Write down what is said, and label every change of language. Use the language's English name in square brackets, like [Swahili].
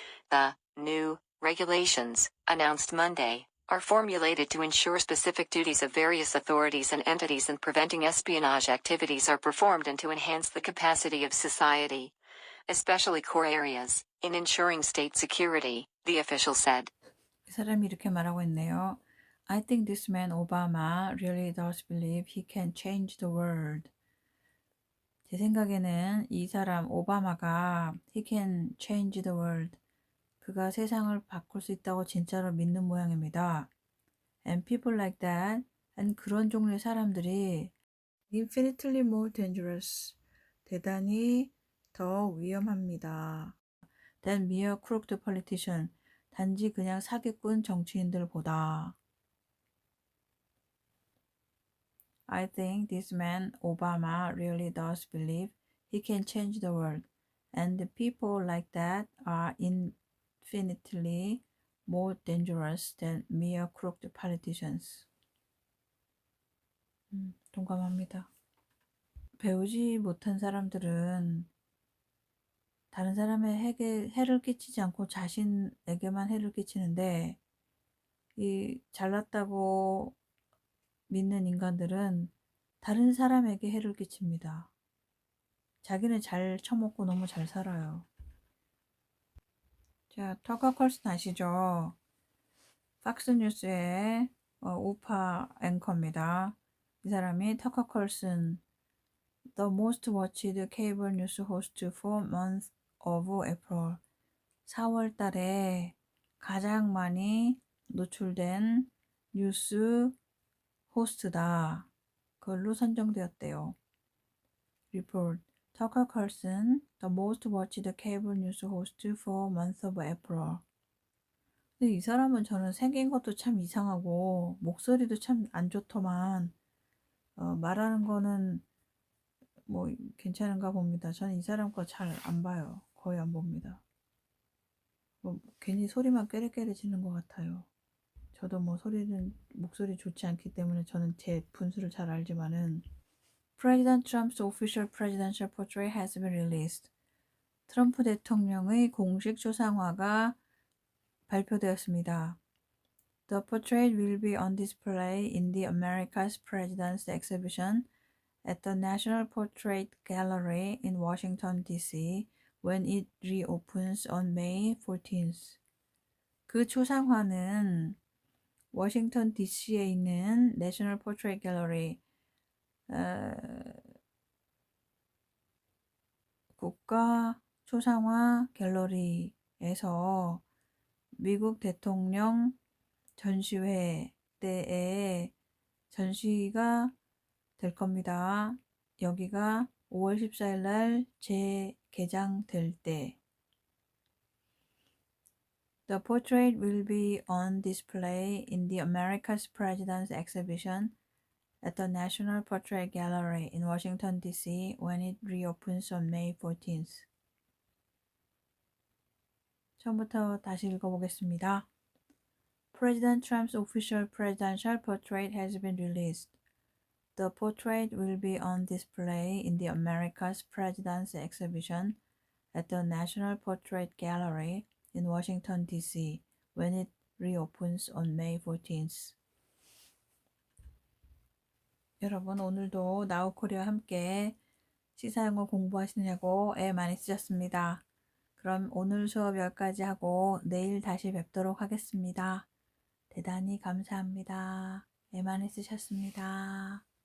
[English] The new regulations, announced Monday, are formulated to ensure specific duties of various authorities and entities in preventing espionage activities are performed and to enhance the capacity of society, especially core areas, in ensuring state security, the official said. [Korean] 이 사람이 이렇게 말하고 있네요. [English] I think this man Obama really does believe he can change the world. [Korean] 제 생각에는 이 사람 오바마가 he can change the world. 그가 세상을 바꿀 수 있다고 진짜로 믿는 모양입니다. [English] And people like that, and 그런 종류의 사람들이 infinitely more dangerous, 대단히 더 위험합니다. than mere crooked politician, 단지 그냥 사기꾼 정치인들보다. I think this man Obama really does believe he can change the world, and the people like that are infinitely more dangerous than mere crooked politicians. [Korean] 동감합니다. 배우지 못한 사람들은 다른 사람의 해를 끼치지 않고 자신에게만 해를 끼치는데, 이 잘났다고 믿는 인간들은 다른 사람에게 해를 끼칩니다. 자기는 잘 처먹고 너무 잘 살아요. 자, 터커 컬슨 아시죠? 팍스뉴스의 우파 앵커입니다. 이 사람이 터커 컬슨, the most watched cable news host for month of April, 4월 달에 가장 많이 노출된 뉴스 호스트다. 그걸로 선정되었대요. Report. [English] Tucker Carlson, the most watched cable news host for month of April. [Korean] 근데 이 사람은 저는 생긴 것도 참 이상하고 목소리도 참 안 좋더만 말하는 거는 뭐 괜찮은가 봅니다. 저는 이 사람 거 잘 안 봐요. 거의 안 봅니다. 뭐 괜히 소리만 깨래깨래지는 것 같아요. 저도 뭐 목소리 좋지 않기 때문에 저는 제 분수를 잘 알지만은 President Trump's official presidential portrait has been released. 트럼프 대통령의 공식 초상화가 발표되었습니다. [English] The portrait will be on display in the America's President's exhibition at the National Portrait Gallery in Washington, D.C. when it reopens on May 14th. [Korean] 그 초상화는 워싱턴 DC에 있는 내셔널 포트레이트 갤러리 국가 초상화 갤러리에서 미국 대통령 전시회 때에 전시가 될 겁니다. 여기가 5월 14일 날 재개장될 때 The portrait will be on display in the America's President's exhibition at the National Portrait Gallery in Washington, D.C. when it reopens on May 14th. 처음부터 다시 읽어보겠습니다. [English] President Trump's official presidential portrait has been released. The portrait will be on display in the America's President's exhibition at the National Portrait Gallery in Washington, D.C. when it reopens on May 14th. [Korean] 여러분 오늘도 나우코리아와 함께 시사영어 공부하시느냐고 애 많이 쓰셨습니다. 그럼 오늘 수업 여기까지 하고 내일 다시 뵙도록 하겠습니다. 대단히 감사합니다. 애 많이 쓰셨습니다.